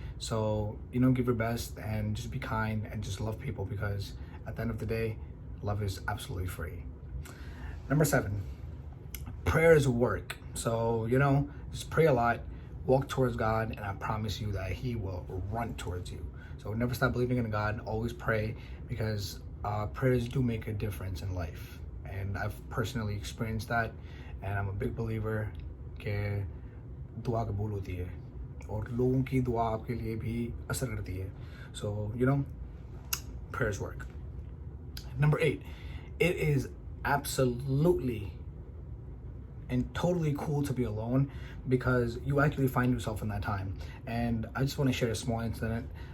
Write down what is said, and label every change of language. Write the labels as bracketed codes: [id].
[en] So, you know, give your best and just be kind and just love people, because at the end of the day, love is absolutely free. Number seven, prayers work. So, you know, just pray a lot, walk towards God, and I promise you that He will run towards you. So never stop believing in God, always pray, because prayers do make a difference in life. And I've personally experienced that, and I'm a big believer [hi] कि दुआ कबूल होती है और लोगों की दुआ आपके लिए भी असर करती है. [en] So, you know, prayers work. Number eight, it is absolutely and totally cool to be alone, because you actually find yourself in that time. And I just want to share a small incident.